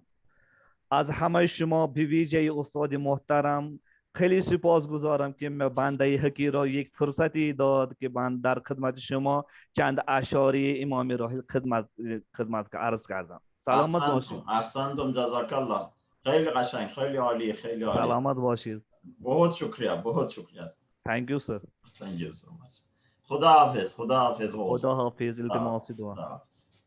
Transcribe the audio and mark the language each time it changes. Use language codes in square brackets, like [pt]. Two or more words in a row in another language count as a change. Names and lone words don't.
[fa] از همه شما به ویژه استاد محترم خیلی سپاسگزارم که بنده حقیر را یک فرصتی داد که من در خدمت شما چند اشعار امام راحل خدمت عرض کردم. سلامت باشید. [ar] احسنتم، جزاک الله. [fa] خیلی قشنگ، خیلی عالی، خیلی عالی. سلامت باشید. [ur] بہت شکریہ، بہت شکریہ. [en] Thank you sir. Thank you so much. [fa] خدا حافظ، خدا حافظ. خدا حافظ. التماس دعا.